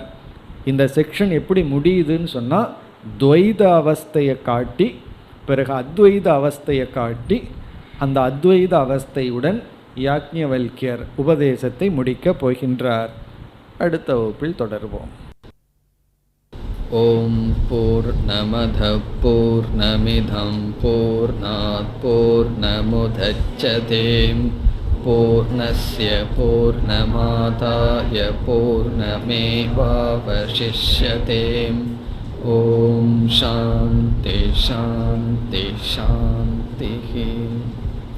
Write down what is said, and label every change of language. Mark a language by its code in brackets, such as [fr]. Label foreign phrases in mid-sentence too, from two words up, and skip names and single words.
[ta] இந்த செக்ஷன் எப்படி முடியுதுன்னு சொன்னால், துவைத அவஸ்தையை காட்டி பிறகு அத்வைத அவஸ்தையை காட்டி அந்த அத்வைத அவஸ்தையுடன் யாக்ஞவல்கியர் உபதேசத்தை முடிக்கப் போகின்றார். அடுத்த வகுப்பில் தொடர்வோம். [sa] ॐ पूर्णमद पूर्णमिदं पूर्णात् पूर्णमुदच्यते पूर्णस्य पूर्णमादाय पूर्णमेवावशिष्यते. ॐ शान्ति शान्ति शान्ति.